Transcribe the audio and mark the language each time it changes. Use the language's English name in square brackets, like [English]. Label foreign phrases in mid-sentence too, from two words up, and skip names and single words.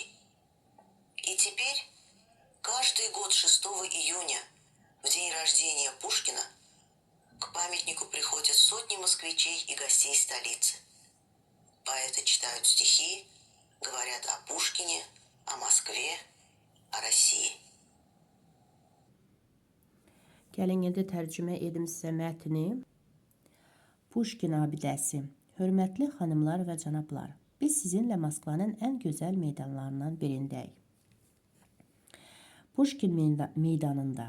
[Russian] И теперь каждый год 6 июня, в день рождения Пушкина, к памятнику приходят сотни москвичей и гостей столицы. Поэты читают стихи, говорят о Пушкине, о Москве, о России. [Azerbaijani] Gəlin indi tərcümə edim sizə mətni. Puşkin abidəsi. Hörmətli xanımlar və cənablar, biz sizinlə Moskvanın ən gözəl meydanlarından birindəyik. Puşkin meydanında.